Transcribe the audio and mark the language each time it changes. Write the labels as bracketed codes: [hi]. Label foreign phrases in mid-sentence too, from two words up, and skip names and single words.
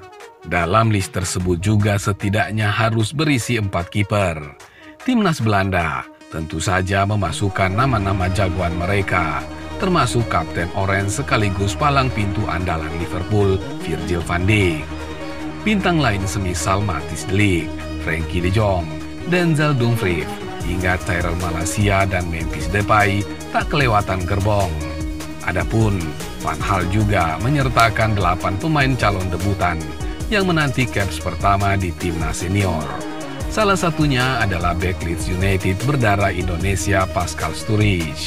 [id] Dalam list tersebut juga setidaknya harus berisi 4 kiper. Timnas Belanda tentu saja memasukkan nama-nama jagoan mereka, termasuk Kapten Orange sekaligus palang pintu andalan Liverpool, Virgil van Dijk. Bintang lain semisal Matthijs de Ligt, Frenkie de Jong, Denzel Dumfries, hingga Tyrell Malacia dan Memphis Depay tak kelewatan gerbong. Adapun Van Gaal juga menyertakan 8 pemain calon debutan yang menanti caps pertama di timnas senior. Salah satunya adalah bek Leeds United berdarah Indonesia Pascal Sturridge.